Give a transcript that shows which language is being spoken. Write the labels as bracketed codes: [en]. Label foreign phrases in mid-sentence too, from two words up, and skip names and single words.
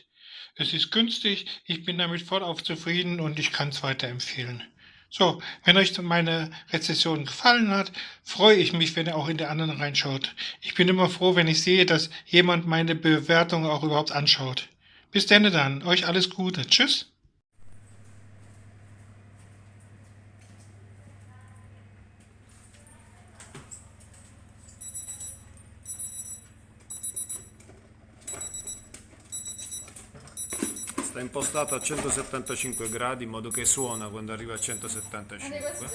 [de] Es ist günstig, ich bin damit vollauf zufrieden und ich kann es weiterempfehlen. So, wenn euch meine Rezession gefallen hat, freue ich mich, wenn ihr auch in der anderen reinschaut. Ich bin immer froh, wenn ich sehe, dass jemand meine Bewertung auch überhaupt anschaut. Bis denn dann, euch alles Gute. Tschüss. [it] Sta impostato a 175 gradi in modo che suona quando arriva a 175.